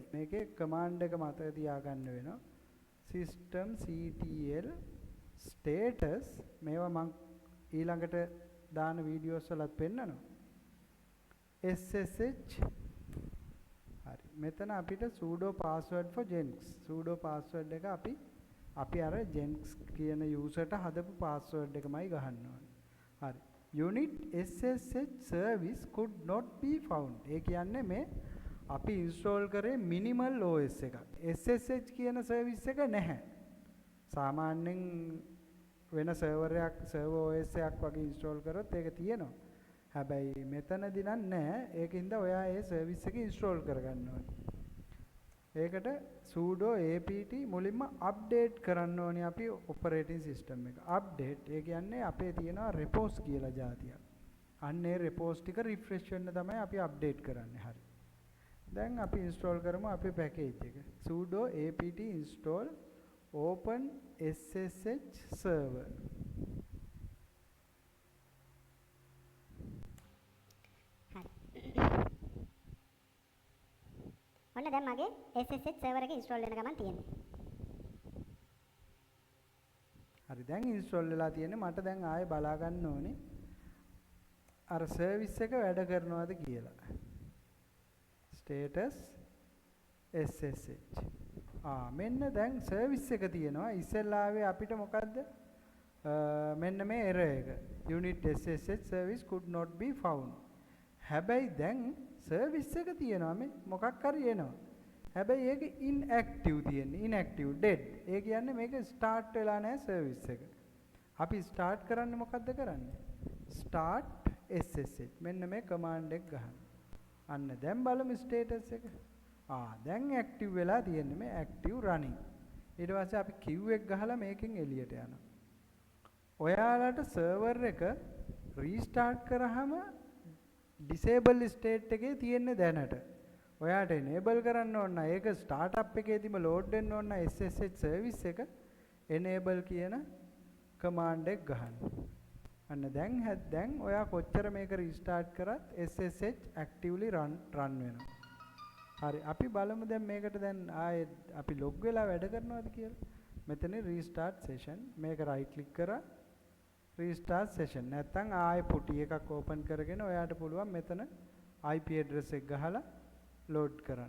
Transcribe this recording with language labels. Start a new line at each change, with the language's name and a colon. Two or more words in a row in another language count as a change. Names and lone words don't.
Sinhala: මේකේ කමාන්ඩ් එක මතක තියාගන්න වෙනවා.
English: systemctl status
Sinhala: මේවා මම ඊළඟට දාන වීඩියෝස් වලත් පෙන්නනවා. SSH හරි. මෙතන අපිට
English: sudo password for Jenks. sudo password
Sinhala: එක අපි අර Jenks කියන user ට හදපු password එකමයි ගහන්න ඕනේ. හරි.
English: unit SSH service could not be found.
Sinhala: ඒ කියන්නේ මේ අපි install කරේ
English: minimal OS
Sinhala: එකක්. SSH කියන service එක නැහැ. සාමාන්‍යයෙන් වෙන
English: server OS
Sinhala: එකක් වගේ install කරොත් ඒක තියෙනවා. හැබැයි මෙතනදී නැහැ. ඒකින්ද ඔයා ඒ service එක install කරගන්න ඕනේ. ඒකට
English: sudo apt
Sinhala: මුලින්ම update කරන්න ඕනේ අපි
English: operating system
Sinhala: එක. update ඒ කියන්නේ අපේ තියෙනවා repos කියලා જાතියක්. අන්න ඒ repos ටික refresh වෙන්න තමයි අපි update කරන්නේ. හරි. දැන් අපි install කරමු අපේ package එක.
English: sudo apt install open ssh server.
Sinhala: ඔන්න දැන් මගේ SSH server එක install වෙන ගමන් තියෙන්නේ. හරි දැන් install වෙලා තියෙන්නේ. මට දැන් ආයෙ බලා ගන්න ඕනේ අර service එක වැඩ කරනවද කියලා.
English: status SSH.
Sinhala: මෙන්න දැන් service එක තියෙනවා. ඉස්සෙල්ලාවේ අපිට මොකද්ද? මෙන්න මේ error එක.
English: unit SSH service could not be found.
Sinhala: හැබැයි දැන් service එක තියෙනවා මේ මොකක් හරි එනවා. හැබැයි ඒක inactive තියෙන්නේ.
English: inactive dead.
Sinhala: ඒ කියන්නේ මේක start වෙලා නැහැ service එක. අපි start කරන්නේ මොකද්ද කරන්නේ?
English: start SSH.
Sinhala: මෙන්න මේ command එක ගහන්න. අන්න දැන් බලමු status එක. දැන් active වෙලා තියෙන්නේ මේ
English: active running.
Sinhala: ඊට පස්සේ අපි Q එක ගහලා මේකෙන් එළියට යනවා. ඔයාලට server එක restart කරාම
English: disable state
Sinhala: එකේ තියෙන්නේ දැනට. ඔයාට enable කරන්න ඕන නම් ඒක startup එකේදීම load වෙන්න ඕන නම් SSH service එක enable කියන command එක ගහන්න. අන්න දැන් ඔයා කොච්චර මේක restart කරත්
English: SSH actively run
Sinhala: වෙනවා. හරි අපි බලමු දැන් මේකට දැන් ආයේ අපි log වෙලා වැඩ කරනවද කියලා. මෙතන
English: restart session
Sinhala: මේක
English: right click
Sinhala: කරා
English: restart session
Sinhala: නැත්නම් ආයෙ පුටි එකක් open කරගෙන ඔයාට පුළුවන් මෙතන
English: IP address
Sinhala: එක ගහලා load කරන්න.